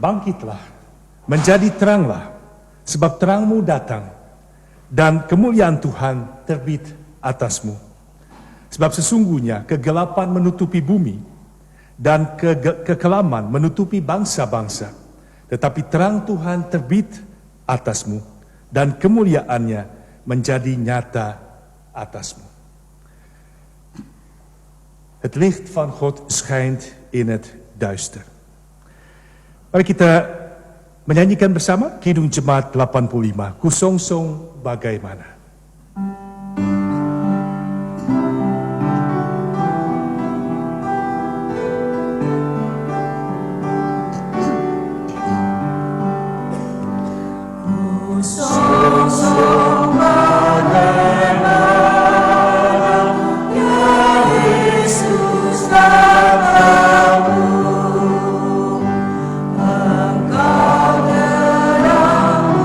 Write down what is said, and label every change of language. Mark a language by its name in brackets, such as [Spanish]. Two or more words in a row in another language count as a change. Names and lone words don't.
[Indonesian] Bangkitlah, menjadi teranglah, sebab terangmu datang, dan kemuliaan Tuhan terbit atasmu. Sebab sesungguhnya kegelapan menutupi bumi, dan kekelaman menutupi bangsa-bangsa. Tetapi terang Tuhan terbit atasmu, dan kemuliaannya menjadi nyata atasmu. [Dutch] Het licht van God schijnt in het duister. [Indonesian] Mari kita menyanyikan bersama Kidung Jemaat 85, Ku Songsong Bagaimana. Ku songsong bagaimana, ya Yesus namamu, Engkau terang